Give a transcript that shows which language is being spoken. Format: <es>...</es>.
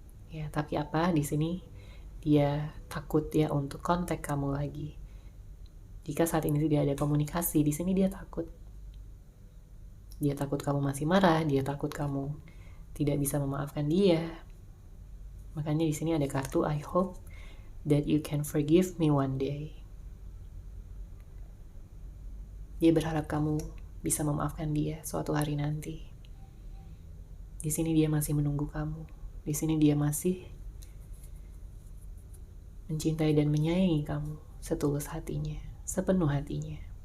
<id>Ya, tapi apa di sini? Dia takut ya untuk kontak kamu lagi. Jika saat ini tidak ada komunikasi, di sini dia takut. Dia takut kamu masih marah, dia takut kamu tidak bisa memaafkan dia. Makanya di sini ada kartu</id> <en>I hope that you can forgive me one day.</en> <id>Dia berharap kamu bisa memaafkan dia suatu hari nanti. Di sini dia masih menunggu kamu. Di sini dia masih mencintai dan menyayangi kamu setulus hatinya, sepenuh hatinya.</id>